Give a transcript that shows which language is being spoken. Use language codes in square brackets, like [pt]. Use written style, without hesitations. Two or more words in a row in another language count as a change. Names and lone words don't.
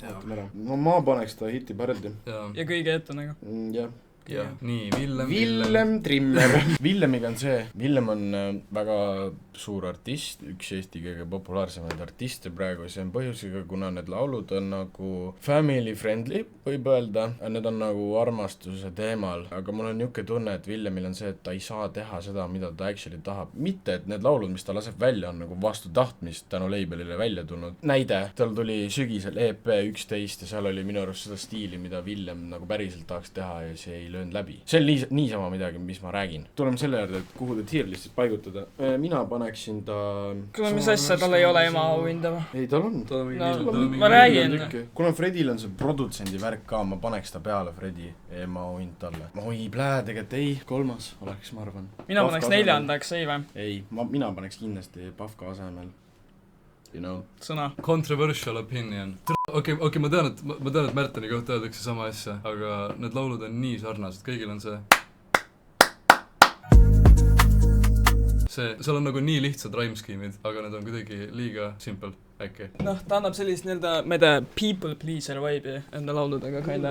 [et] No ma paneks ta Hitib Hardi. Ja kõige ette nagu. Jah. Ja. Nii, Villem Trimmer. Villemiga on see. Villem on väga suur artist, üks Eesti kõige populaarsemaid artiste praegu, see on põhjusega, kuna need laulud on nagu [en] family friendly, [et] võib öelda, need on nagu armastuse teemal, aga mul on niisugune tunne, et Villemil on see, et ta ei saa teha seda, mida ta actually tahab. Mitte, et need laulud, mis ta laseb välja, on nagu vastu tahtmist tänu labelile välja tulnud. Näide, tal tuli sügisel EP 11 ja seal oli minu arust seda stiili, mida Villem nagu päriselt tahaks teha ja see ei löönud läbi. See on niisama midagi, mis ma räägin. Tuleme selle juurde, et kuhu ta tierlistis paigutada. Mina paneksin ta... Kuule, mis asja, tal ei ole ema auhinda või? Ei, tal on. Ma räägin. Kuna Fredil on see produtsendi värk ka, ma paneks ta peale Fredi ema auhind talle. Oi, tegelikult ei, 3. oleks, ma arvan. Mina paneks 4. ei või? Ei, mina paneks kindlasti Pafka asemel. [en] You know. [et] Sõna. [en] Controversial opinion. [et] Okei, ma tean, et Märteni kohta öeldakse sama asja, aga need laulud on nii sarnased, kõigil on see. Seal on nagu nii lihtsad rhyme-skeemid, aga need on kuidagi liiga simple, äkki. Noh, ta annab sellist nii-öelda, ma ei tea, [en] people pleaser vibe'i [et] enda lauludega kinda.